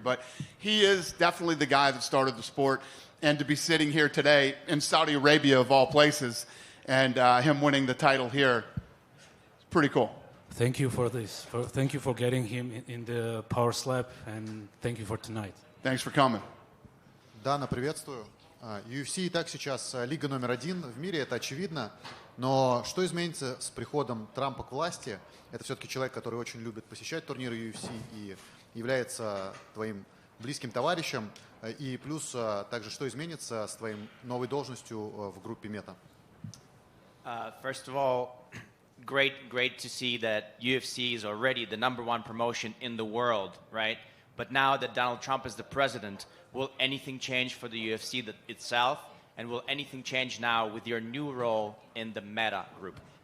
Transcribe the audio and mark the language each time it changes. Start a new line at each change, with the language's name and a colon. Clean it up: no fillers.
English: But he is definitely the guy that started the sport. And to be sitting here today in Saudi Arabia, of all places, and him winning the title here, it's pretty cool. Thank you for this. Thank you for getting him in the Power Slap, and thank you for tonight. Thanks for coming.
Russian: Дана, приветствую. UFC и так сейчас лига номер один в мире, это очевидно. Но что изменится с приходом Трампа к власти? Это все-таки человек, который очень любит посещать турниры UFC и является твоим близким товарищем. И плюс также, что изменится с твоей новой должностью в группе Мета?
English: First of all, great to see that UFC is already the #1 promotion in the world, right? But now that Donald Trump is the president, will anything change for the UFC itself? And will anything change now with your new role in the Meta group?